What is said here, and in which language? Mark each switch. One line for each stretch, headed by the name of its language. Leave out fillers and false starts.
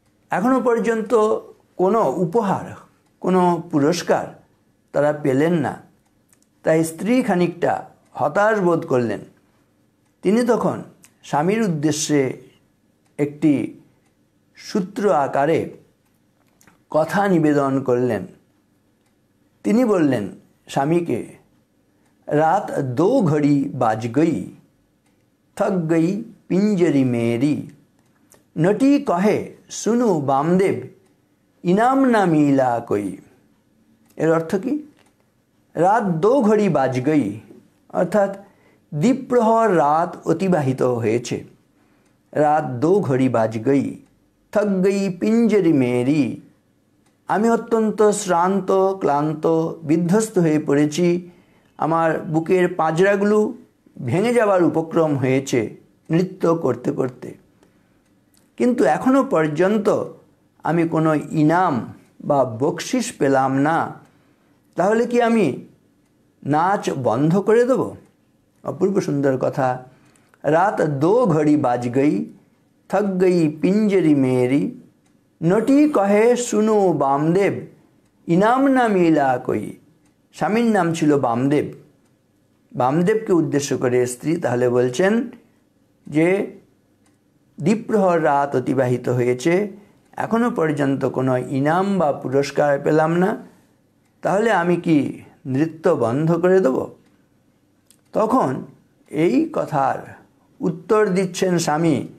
Bangla: এখনো পর্যন্ত কোনো উপহার, কোনো পুরস্কার তারা পেলেন না। তাই স্ত্রী খানিকটা হতাশ বোধ করলেন। তিনি তখন স্বামীর উদ্দেশ্যে একটি সূত্র আকারে কথা নিবেদন করলেন। তিনি বললেন স্বামীকে,
Hindi: রাত 2 घड़ी बाज गई, थक गई पिंजरी मेरी, नटी कहे सुनो बामदेव, इनाम ना मिला कोई।
Bangla: এর অর্থ কি?
Hindi: রাত 2 ঘড়ি বাজ গই,
Bangla: অর্থাৎ দ্বিপ্রহর রাত অতিবাহিত হয়েছে।
Hindi: রাত 2 ঘড়ি বাজ গই, থক গই পিঞ্জরি মেরি,
Bangla: আমি অত্যন্ত শ্রান্ত, ক্লান্ত, বিধ্বস্ত হয়ে পড়েছি। আমার বুকের পাঁজরাগুলো ভেঙে যাবার উপক্রম হয়েছে নৃত্য করতে করতে। কিন্তু এখনো পর্যন্ত আমি কোনো ইনাম বা বকশিস পেলাম না। তাহলে কি আমি নাচ বন্ধ করে দেব? অপূর্ব সুন্দর কথা।
Hindi: রাত 2 घड़ी बाज गई, थक गई पिंजरी मेरी, नटी कहे सुनो बामदेव, इनाम ना मिला कोई।
Bangla: স্বামীর নাম ছিল বামদেব। বামদেবকে উদ্দেশ্য করে স্ত্রী তাহলে বলছেন যে দ্বিপ্রহর রাত অতিবাহিত হয়েছে, এখনো পর্যন্ত কোনো ইনাম বা পুরস্কার পেলাম না। তাহলে আমি কি নৃত্য বন্ধ করে দেব? তখন এই কথার উত্তর দিচ্ছেন স্বামী।